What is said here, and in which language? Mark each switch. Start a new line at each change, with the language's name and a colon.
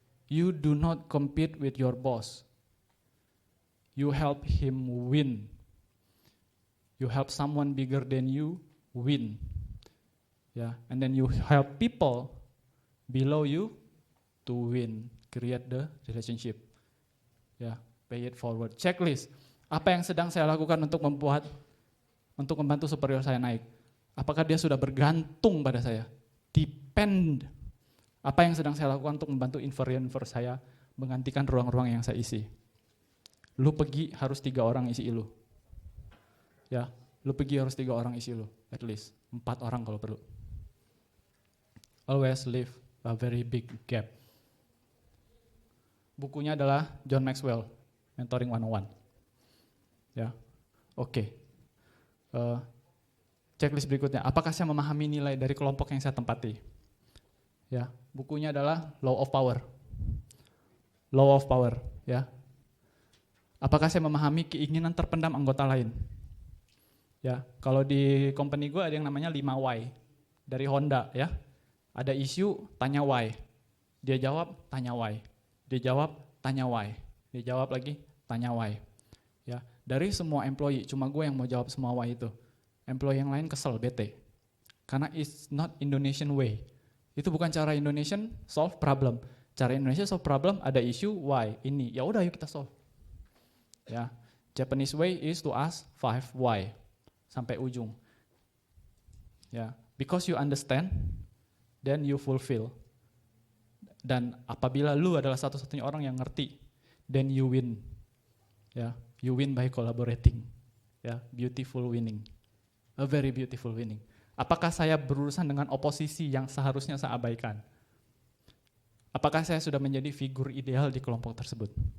English: You do not compete with your boss. You help him win. You help someone bigger than you win. Yeah, and then you help people below you to win. Create the relationship. Yeah, pay it forward. Checklist.
Indonesian: Apa yang sedang saya lakukan untuk membantu superior saya naik? Apakah dia sudah bergantung pada saya? Depend. Apa yang sedang saya lakukan untuk membantu inferior saya menggantikan ruang-ruang yang saya isi? Lu pergi harus 3 orang isi lu. Ya, lu pergi harus 3 orang isi lu,
English: at least
Indonesian: 4 orang kalau perlu.
English: Always leave a very big gap.
Indonesian: Bukunya adalah John Maxwell, Mentoring 101. Ya, oke. Checklist berikutnya, apakah saya memahami nilai dari kelompok yang saya tempati? Ya, bukunya adalah Law of Power. Law of Power, ya. Apakah saya memahami keinginan terpendam anggota lain? Ya, kalau di company gue ada yang namanya 5 why dari Honda ya. Ada isu, tanya why. Dia jawab, tanya why. Dia jawab, tanya why. Dia jawab lagi, tanya why. Ya, dari semua employee cuma gue yang mau jawab semua why itu. Employee yang lain kesel, bete. Karena
English: it's not Indonesian way.
Indonesian: Itu bukan cara
English: Indonesian solve problem.
Indonesian: Cara Indonesia
English: solve problem
Indonesian: ada isu why ini. Ya udah yuk kita solve.
English: Ya, Japanese way is to ask 5 why
Indonesian: sampai ujung.
English: Ya, because you understand, then you fulfill.
Indonesian: Dan apabila lu adalah satu-satunya orang yang ngerti,
English: then you win. Ya, you win by collaborating. Ya, beautiful winning. A very beautiful winning.
Indonesian: Apakah saya berurusan dengan oposisi yang seharusnya saya abaikan? Apakah saya sudah menjadi figur ideal di kelompok tersebut?